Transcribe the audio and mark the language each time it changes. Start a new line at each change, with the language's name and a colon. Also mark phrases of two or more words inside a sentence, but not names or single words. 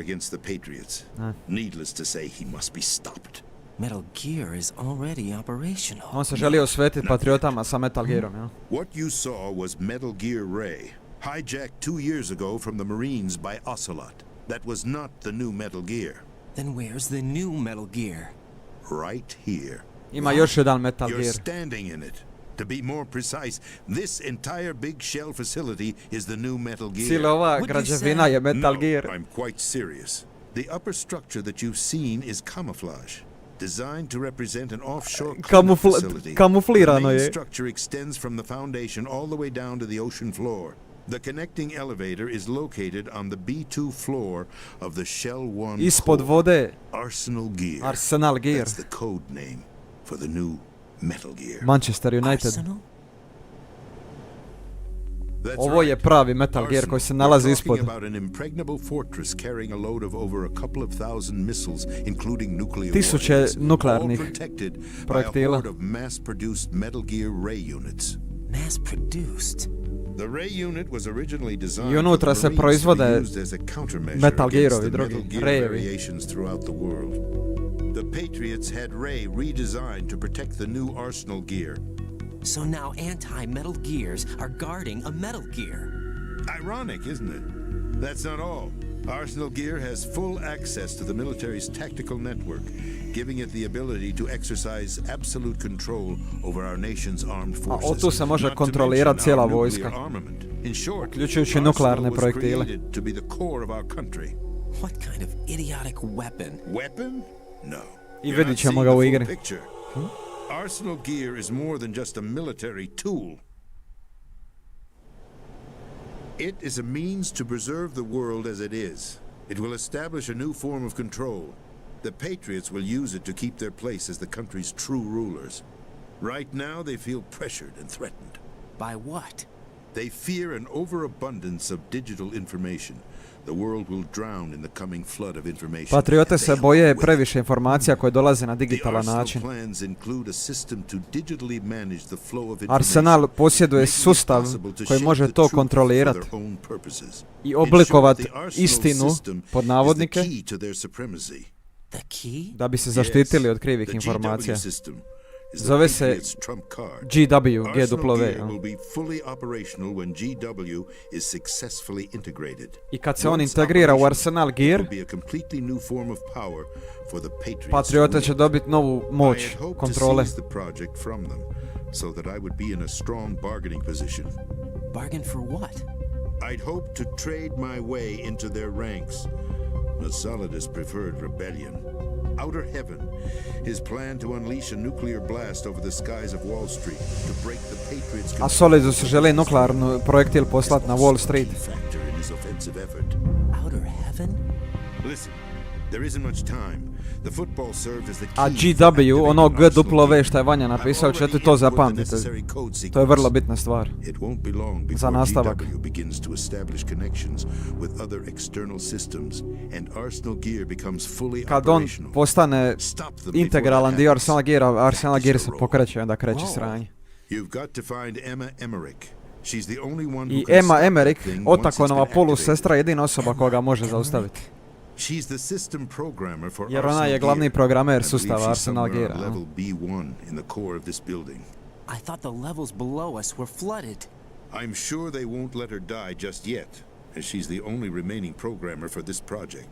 English: Metal Gear is already operational.
Croatian: On se želi osvetiti patriotama sa Metal Gearom, ja?
English: What you saw was Metal Gear Ray, hijacked 2 years ago from the Marines by Ocelot. That was not the new Metal Gear. Then where's the new Metal Gear? Right here.
Croatian: Ima još jedan Metal
English: You're
Croatian: Gear.
English: standing in it. To be more precise, this entire big shell facility is the new Metal Gear.
Croatian: Cijela ova građevina je Metal Gear.
English: I'm quite serious. The upper structure that you've seen is camouflage, designed to represent an offshore facility.
Croatian: Kamuflirano
English: The main
Croatian: je.
English: structure extends from the foundation all the way down to the ocean floor. The connecting elevator is located on the B2 floor of the Shell 1
Croatian: Ispod
English: core.
Croatian: vode.
English: Arsenal Gear. Arsenal Gear. That's the code name for the new Metal Gear. Manchester United. Arsenal?
Croatian: Ovo je pravi Metal Gear koji se nalazi ispod.
English: About an impregnable fortress carrying a load of over a couple of thousand missiles, including nuclear
Croatian: Tisuće
English: warheads,
Croatian: nuklearnih
English: all protected by a
Croatian: projektila.
English: horde of mass-produced Metal Gear Ray units. Mass-produced? The Ray unit was originally designed
Croatian: I unutra
English: for the
Croatian: se
English: Marines
Croatian: proizvode
English: to be used as a countermeasure
Croatian: Metal
English: against
Croatian: Gearovi,
English: the
Croatian: drugi
English: Metal Gear
Croatian: Rayevi.
English: variations throughout the world. The Patriots had Ray redesigned to protect the new Arsenal Gear. So now anti-Metal Gears are guarding a Metal Gear. Ironic, isn't it? That's not all. Arsenal Gear has full access to the military's tactical network, giving it the ability to exercise absolute control over our nation's armed forces.
Croatian: A tu se može
English: Not to
Croatian: kontrolirati
English: mention
Croatian: cijela
English: our
Croatian: vojska.
English: nuclear armament. In short,
Croatian: Uključujući
English: Arsenal
Croatian: nuklearne
English: was
Croatian: projektile.
English: created to be the core of our country. What kind of idiotic weapon? Weapon? No.
Croatian: I
English: You're
Croatian: vidit
English: not
Croatian: ćemo
English: seeing
Croatian: ga
English: the
Croatian: u
English: full
Croatian: igri.
English: picture. Arsenal Gear is more than just a military tool. It is a means to preserve the world as it is. It will establish a new form of control. The Patriots will use it to keep their place as the country's true rulers. Right now, they feel pressured and threatened. By what? They fear an overabundance of digital information. The world will drown in the coming flood of information.
Croatian: Patriote se boje previše informacija koje dolaze na digitalan način. Arsenal posjeduje sustav koji može to kontrolirati i oblikovati istinu pod navodnike da bi se zaštitili od krivih informacija. Zove se GW. I kad se on integrira u Arsenal Gear, Patriote će dobiti novu moć kontrole.
English: Bargain for what? I'd hope to trade my way into their ranks, but Solidus preferred rebellion. Outer Heaven, his plan to unleash a nuclear blast over the skies of Wall Street to break the Patriots'
Croatian: A Solidus želi nuklearnu projektil poslati na Wall Street.
English: Outer Heaven? Listen, there isn't much time. The football served as the
Croatian: A
English: key
Croatian: GW, ono GW što je Vanja napisao, ćete to zapamtiti. To je vrlo bitna stvar.
English: It won't be long
Croatian: Za
English: before
Croatian: nastavak.
English: GW begins to establish connections with other external systems and Arsenal Gear becomes fully
Croatian: Kad on
English: operational.
Croatian: postane integralan dio Arsenal Gear se pokreće, onda kreće sranje.
English: You've got to find Emma Emmerich. She's the only one who
Croatian: I
English: can
Croatian: Emma
English: stop that
Croatian: Emmerich,
English: thing once it's
Croatian: Otakonova
English: been
Croatian: polusestra,
English: activated.
Croatian: jedina osoba koja ga može zaustaviti.
English: She's the system programmer for
Croatian: Jer ona je
English: Arsenal
Croatian: glavni
English: Gear.
Croatian: programer
English: I believe
Croatian: sustava
English: she's
Croatian: Arsenal
English: somewhere
Croatian: Geara.
English: on level B1 in the core of this building. I thought the levels below us were flooded. I'm sure they won't let her die just yet, as she's the only remaining programmer for this project.